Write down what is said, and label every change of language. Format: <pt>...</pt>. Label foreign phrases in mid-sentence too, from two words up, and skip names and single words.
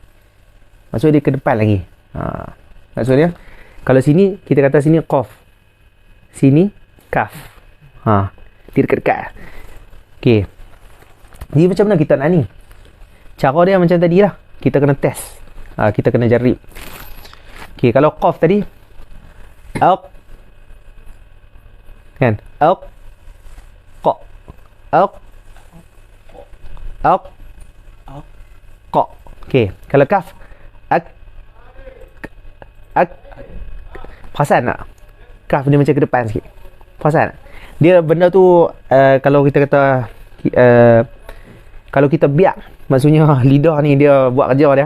<ms>Maksudnya dia ke depan lagi. Maksudnya kalau sini kita kata sini qaf. Sini kaf. Dia dekat-dekat. Okey. Jadi macam mana kita nak ni? Cara dia macam tadi lah. Kita kena test. Kita kena jarib. Okey, kalau qaf tadi aq, kan? Aq, qa, aq, aq, qa. Okey, kalau kaf ak, perasan tak? Kaf dia macam ke depan sikit. Perasan tak? Dia benda tu kalau kita kata kalau kita biak, maksudnya lidah ni dia buat kerja dia.</ms>